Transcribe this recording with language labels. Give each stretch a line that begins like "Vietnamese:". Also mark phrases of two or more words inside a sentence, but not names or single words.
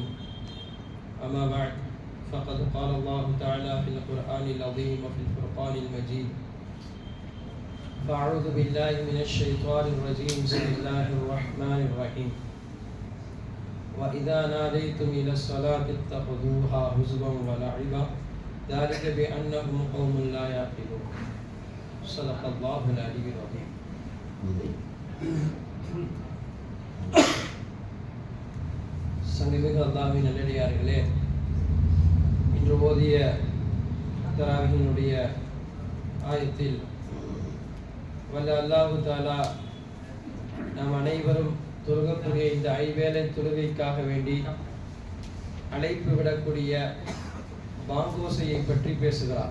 Arabic: أما بعد، فقد قال الله تعالى في القرآن العظيم وفي الفرقان المجيد: فأعوذ بالله من الشيطان الرجيم، بسم الله الرحمن الرحيم. وإذا ناديتم إلى الصلاة اتخذوها هزوا ولعبا ذلك بأنهم قوم لا يعقلون. صدق الله العلي العظيم.
Tamil: சங்கமிகு அல்லாஹ்வின் நல்லடியார்களே, இன்று ஓதிய தராவினுடைய ஆயத்தில் வல்ல அல்லாஹு தாலா நாம் அனைவரும் தொழுகக்கூடிய இந்த ஐவேளை தொழுகைக்காக வேண்டி அழைப்பு விடக்கூடிய பாங்கோசையை பற்றி பேசுகிறார்.